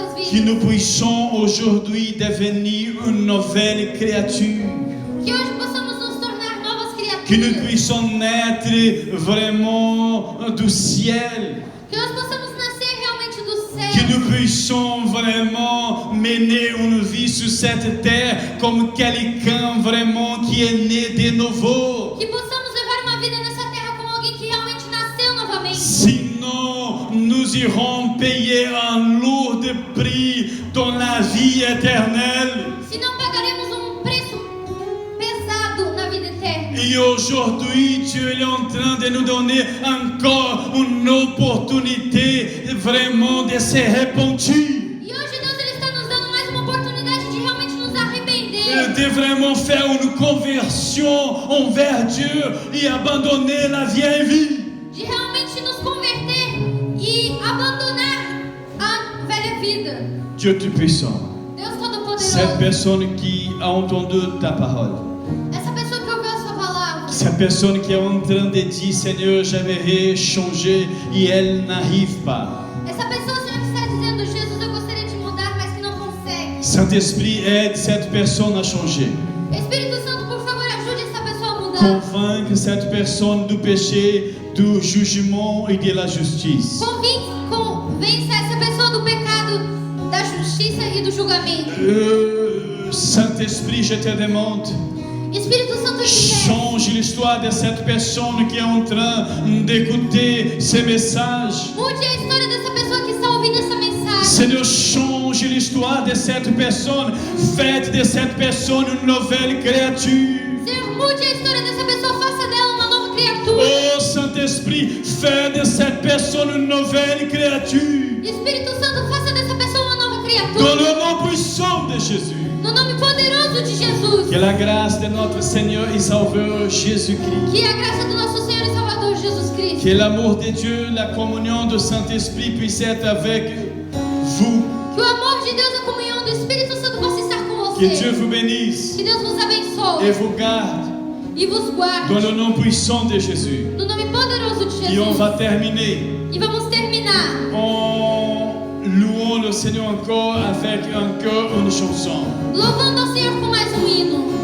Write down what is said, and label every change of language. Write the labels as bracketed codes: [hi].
[fr] Que nous puissions aujourd'hui devenir une nouvelle créature. [pt] Que hoje possamos nos tornar novas [fr] Que nous [pt] criaturas. [fr] puissions naître vraiment du ciel. [pt] Que nós possamos nascer realmente do [fr] Que [pt] céu. [fr] nous puissions vraiment mener une vie sur cette terre comme quelqu'un vraiment qui est né de nouveau. [pt] Que possamos levar uma vida nessa terra como alguém que realmente nasceu novamente. [fr] Sinon, nous irons payer un lourd prix dans la vie éternelle. [pt] Senão pagaremos um preço pesado na vida eterna. [fr] Et aujourd'hui, Dieu est en train de nous donner encore une opportunité vraiment de se repentir. [pt] E hoje Deus ele está nos dando mais uma oportunidade de realmente nos arrepender. [fr] De vraiment faire une conversion envers Dieu et abandonner la vieille vie. [pt] De realmente nos converter e abandonar a velha vida. [fr] Dieu Tout-Puissant, [pt] Deus [fr] cette [pt] Todo-Poderoso, [fr] personne qui a entendu ta parole, [pt] essa pessoa que ouviu a sua palavra, [fr] cette personne qui est en train de dire Seigneur, j'aimerais changer et elle n'arrive pas. [pt] essa pessoa, Senhor, que está dizendo, Jesus, eu gostaria de mudar, mas que não consegue. [fr] Saint-Esprit, aide cette personne à changer. [pt] Espírito Santo, por favor, ajude essa pessoa a mudar. [fr] Convaincre cette personne du péché, du jugement et de la justice. [pt] Convença essa pessoa do pecado, da justiça e do julgamento. [fr] Saint-Esprit, je te demande, [pt] Espírito Santo, eu te peço, [fr] change l'histoire de cette personne qui est en train d'écouter ces messages. [pt] mude a história dessa pessoa que está ouvindo essa mensagem. [fr] Seigneur, change l'histoire de cette personne. Faites de cette personne une nouvelle créature. [pt] Senhor, mude a história dessa pessoa, faça dela uma nova criatura. [fr] Oh Saint-Esprit, fais de cette personne une nouvelle créature. [pt] Espírito Santo, faça dessa pessoa uma nova [fr] Dans [pt] criatura. [fr] le nom puissant de Jésus. [pt] No nome poderoso de Jesus. [fr] Que la grâce de notre Seigneur et Sauveur Jésus-Christ, [pt] Que a graça do nosso Senhor e Salvador Jesus Cristo. [fr] que l'amour de Dieu, la communion du Saint-Esprit puisse être avec vous. [pt] Que o amor de Deus, a comunhão do Espírito Santo possa estar com [fr] Que Dieu [pt] você. [fr] vous bénisse [pt] Que Deus vos [fr] et [pt] abençoe [fr] vous garde [pt] e vos guarde. [fr] dans le nom puissant de Jésus. [pt] No nome poderoso de [fr] Et on [pt] Jesus. [fr] va terminer [pt] E vamos terminar [fr] en louant le Seigneur encore avec un cœur, une chanson. [pt] louvando ao Senhor com mais um hino.